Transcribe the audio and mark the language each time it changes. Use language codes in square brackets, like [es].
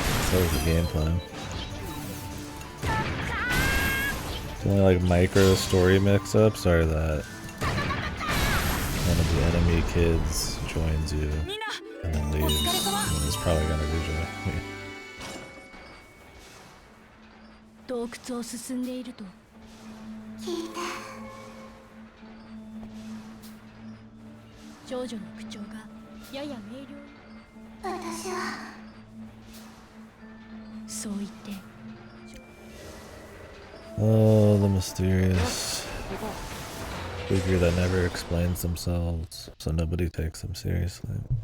[en] So is the gameplay. The only like micro story mix-ups are that one of the enemy kids joins you and then leaves and is probably gonna rejoin you. [ja] 洞窟を進んでいると少女の口調がやや明瞭に私はそう言って [en] Oh, the mysterious figure that never explains themselves, so nobody takes them seriously.